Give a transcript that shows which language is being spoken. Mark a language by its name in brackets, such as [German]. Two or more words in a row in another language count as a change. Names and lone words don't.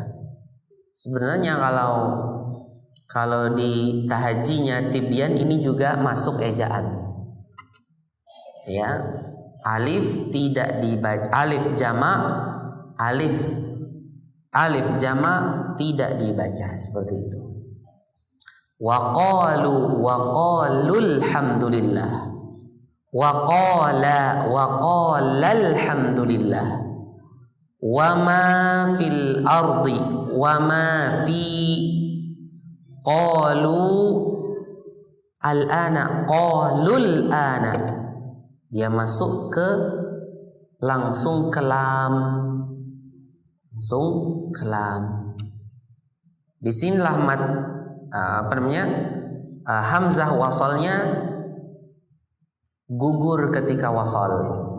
[Indonesian] Sebenarnya kalau di tahajinya Tibyan ini juga masuk ejaan, ya. Alif tidak dibaca, alif jama tidak dibaca, seperti itu. [Arabic] وقالوا الحمد لله، وقالا الحمد لله، وما في الأرض وما في، قالوا الآن، قالوا الآن. [Indonesian] Dia masuk ke langsung ke lam. Di sinilah mad hamzah wasalnya gugur ketika wasal.